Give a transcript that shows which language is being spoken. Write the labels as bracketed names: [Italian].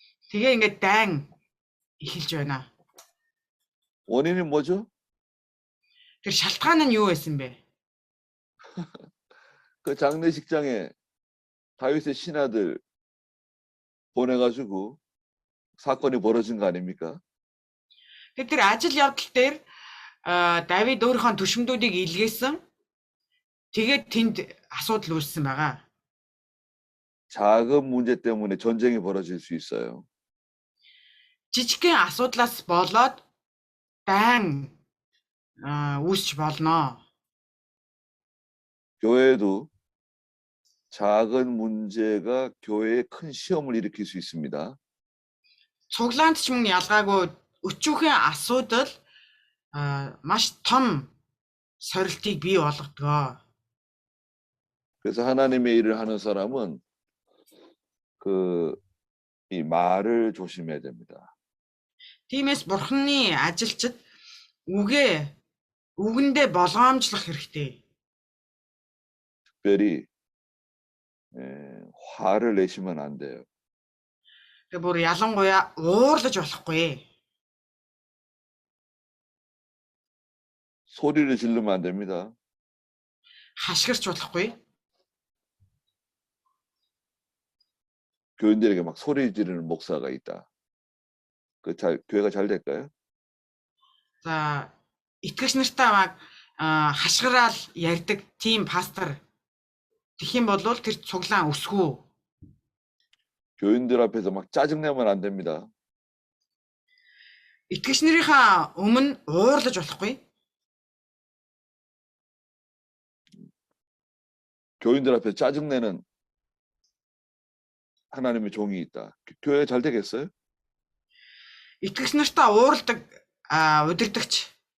[Mongolian] Тэгээ ингээд дайн эхэлж байна. [Korean] 원인이 뭐죠? [Mongolian] Тэр шалтгаан нь юу байсан бэ? [Korean] 그 장례식장에 다윗의 신하들 보내가지고 사건이 벌어진 거 아닙니까? [Mongolian] Тэгээ тэр ажил явдал дээр Давид өөрийнхөө түшмдүүдийг илгээсэн. Тэгээд тэнд асуудал үүссэн байгаа. [Korean] 작은 문제 때문에 전쟁이 벌어질 수 있어요. [Mongolian] Жижигхэн асуудлаас болоод дайн үүсч болно. [Korean] 교회에도 작은 문제가 교회에 큰 시험을 일으킬 수 있습니다. [Mongolian] Цуглаанд ч мөн ялгаагүй өчүүхэн асуудал маш том сорилтыг бий болгодог. [Korean] 그래서 하나님의 일을 하는 사람은 이 말을 조심해야 됩니다. [Mongolian] Тиймээс Бурханы ажилчид үгэндээ болгоомжлох хэрэгтэй. [Korean] 특별히 화를 내시면 안 돼요. [Mongolian] Тэгээ бүр ялангуяа уурлаж болохгүй. [Korean] 소리를 지르면 안 됩니다. [Mongolian] Хашгирч болохгүй. [Korean] 교인들에게 막 소리 지르는 목사가 있다. 교회가 잘 될까요? [Mongolian] За итгэгч нартай mag хашгираал ярьдаг тийм пастор тэгэх юм бол тэр цуглаан өсгөө. [Korean] 교인들 앞에서 막 짜증내면 안 됩니다. [Mongolian] Итгэгч нарынхаа өмнө уурлаж болохгүй. [Korean] 교인들 앞에 짜증내는 하나님의 종이 있다. 교회 잘 되겠어요? [Mongolian] Итгэгч нартай уурладаг удирдагч.